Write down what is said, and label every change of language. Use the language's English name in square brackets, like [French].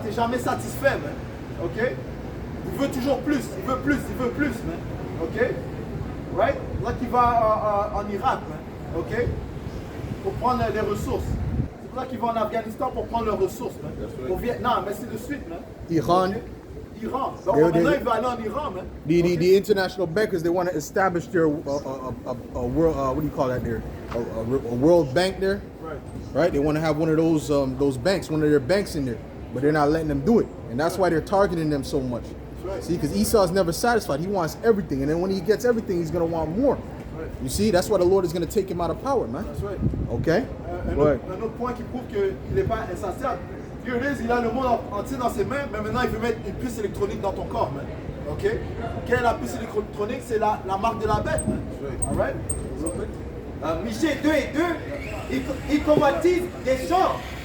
[French] T'es jamais satisfait, man. Ok? Il veut toujours plus, il veut plus, man. Ok? Right? Là qu'il va en Irak, man. Ok? Pour prendre les ressources. C'est pour ça qu'il va en Afghanistan pour prendre leurs ressources, man. Au Vietnam, mais c'est de suite, man. Iran. Ok? Iran. Donc [English] They- [French] maintenant il va aller en Iran, man. [English] The international bankers, they want to establish their world, what do you call that there? A world bank there, Right. right? They want to have one of those banks, one of their banks in there, but they're not letting them do it, and that's why they're targeting them so much. right. See, because Esau's never satisfied; he wants everything, and then when he gets everything, he's gonna want more. Right. You see, that's why the Lord is gonna take him out of power, man. That's right. Okay. [French] Un [English] Go ahead. [French] autre point qui prouve qu'il n'est pas insatiable. [English] Here it is, [French] il a le monde entier dans ses mains, mais maintenant il veut mettre une puce électronique dans ton corps, man. Ok? Quelle est la puce électronique? C'est la marque de la bête, man. [English] Alright? [French] Michée 2 et 2, il convoitise des champs.